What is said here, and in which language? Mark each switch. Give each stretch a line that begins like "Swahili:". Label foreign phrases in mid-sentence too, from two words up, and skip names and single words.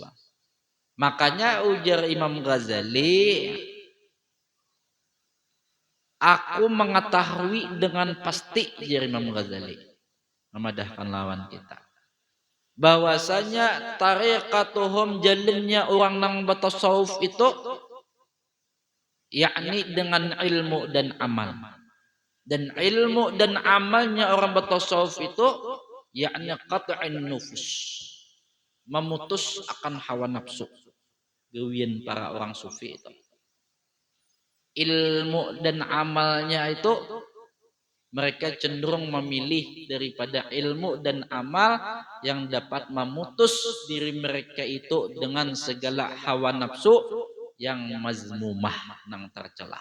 Indonesian: Makanya ujar Imam Ghazali, aku mengetahui dengan pasti, ujar Imam Ghazali, memadahkan lawan kita, bahwasanya tariqatuhum, jalannya orang nang bertasawuf itu, yakni dengan ilmu dan amal. Dan ilmu dan amalnya orang bertasawuf itu, yakni
Arabic: qat'in nufus,
Indonesian: memutus akan hawa nafsu. Gawian para orang sufi itu. Ilmu dan amalnya itu mereka cenderung memilih daripada ilmu dan amal yang dapat memutus diri mereka itu dengan segala hawa nafsu yang mazmumah, nang tercela.